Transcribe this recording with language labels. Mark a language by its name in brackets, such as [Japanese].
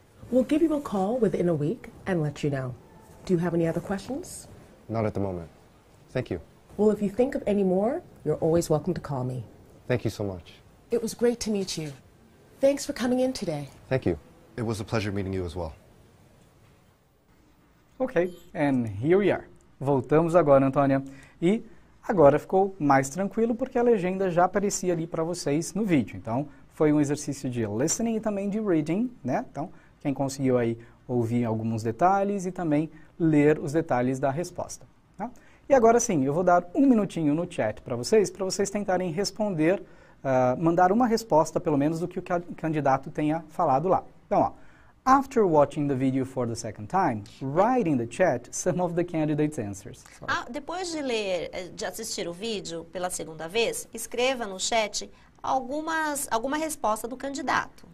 [English] We'll give you a call within a week and let you know. Do you have any other questions? Not at the moment. Thank you. Well, if you think of any more, you're always welcome to call me. Thank you so much. It was great to meet you. Thanks for coming in today. Thank you. It was a pleasure meeting you as well. Ok, and here we are. [Portuguese] Voltamos agora, Antônia. E agora ficou mais tranquilo porque a legenda já aparecia ali para vocês no vídeo. Então, foi um exercício de listening e também de reading, né? Então, quem conseguiu aí ouvir alguns detalhes e também ler os detalhes da resposta. Tá? E agora sim, eu vou dar um minutinho no chat para vocês tentarem responder, mandar uma resposta pelo menos do que o candidato tenha falado lá. Então, ó. [English] After watching the video for the second time, write in the chat some of the candidates' answers. [Portuguese] Depois de assistir o vídeo pela segunda vez, escreva no chat alguma resposta do candidato.